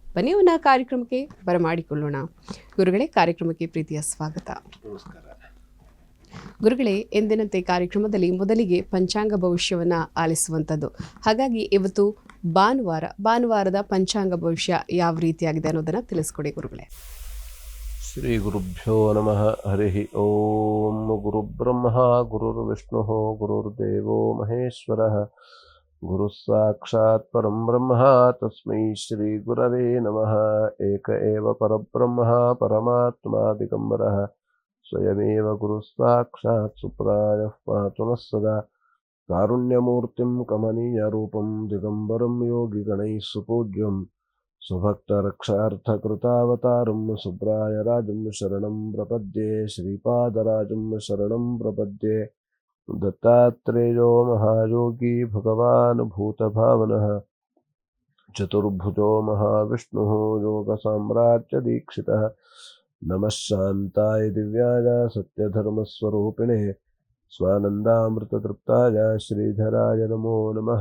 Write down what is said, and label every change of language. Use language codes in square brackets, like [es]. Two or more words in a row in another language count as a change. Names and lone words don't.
[kn] ಬನ್ನಿ ಅವನ ಕಾರ್ಯಕ್ರಮಕ್ಕೆ ಬರಮಾಡಿಕೊಳ್ಳೋಣ. ಗುರುಗಳೇ, ಕಾರ್ಯಕ್ರಮಕ್ಕೆ ಪ್ರೀತಿಯ ಸ್ವಾಗತ. ನಮಸ್ಕಾರ ಗುರುಗಳೇ, ಎಂದಿನಂತೆ ಕಾರ್ಯಕ್ರಮದಲ್ಲಿ ಮೊದಲಿಗೆ ಪಂಚಾಂಗ ಭವಿಷ್ಯವನ್ನು ಆಲಿಸುವಂಥದ್ದು. ಹಾಗಾಗಿ ಇವತ್ತು ಭಾನುವಾರದ ಪಂಚಾಂಗ ಭವಿಷ್ಯ ಯಾವ ರೀತಿಯಾಗಿದೆ ಅನ್ನೋದನ್ನು ತಿಳಿಸ್ಕೊಡಿ ಗುರುಗಳೇ. [sa] ಶ್ರೀ ಗುರುಭ್ಯೋ ನಮಃ. ಹರಿ ಓಂ. ಗುರುಬ್ರಹ್ಮ ಗುರುರ್ವಿಷ್ಣು ಗುರುರ್ದೇವೋ ಮಹೇಶ್ವರ ಗುರು ಸಾಕ್ಷಾತ್ ಪರಂ ಬ್ರಹ್ಮ ತಸ್ಮೈ ಶ್ರೀ ಗುರವೇ ನಮಃ. ಏಕ ಏವ ಪರಬ್ರಹ್ಮ ಪರಮಾತ್ಮ ದಿಗಂಬರಃ ಸ್ವಯಮೇವ ಗುರು ಸಾಕ್ಷಾತ್ ಸುಪ್ರಾಯಃ ಪಾತು ನಃ ಸದಾ. ಕಾರುಣ್ಯಮೂರ್ತಿಂ ಕಮನೀಯ ರೂಪಂ ದಿಗಂಬರಂ ಯೋಗಿ ಗಣೈಃ ಸುಪೂಜ್ಯಂ ಸ್ವಭಕ್ತರಕ್ಷಾರ್ಥಕೃತಾವತಾರಂ ಸುಬ್ರಾಯರಾಜಂ ಶರಣಂ ಪ್ರಪದ್ಯೆ. ಶ್ರೀಪಾದರಾಜಂ ಶರಣಂ ಪ್ರಪದ್ಯೆ. ದತ್ತಾತ್ರೇಯೋ ಮಹಾಯೋಗಿ ಭಗವಾನ್ ಭೂತಭಾವನಃ ಚತುರ್ಭುಜೋ ಮಹಾವಿಷ್ಣುಃ ಯೋಗ ಸಾಮ್ರಾಜ್ಯ ದೀಕ್ಷಿತಃ. ನಮಃ ಶಾಂತಾಯ ದಿವ್ಯಾಯ ಸತ್ಯಧರ್ಮಸ್ವರೂಪಿಣೆ ಸ್ವಾನಂದಾಮೃತತೃಪ್ತಾಯ ಶ್ರೀಧರಾಯ ನಮೋ ನಮಃ.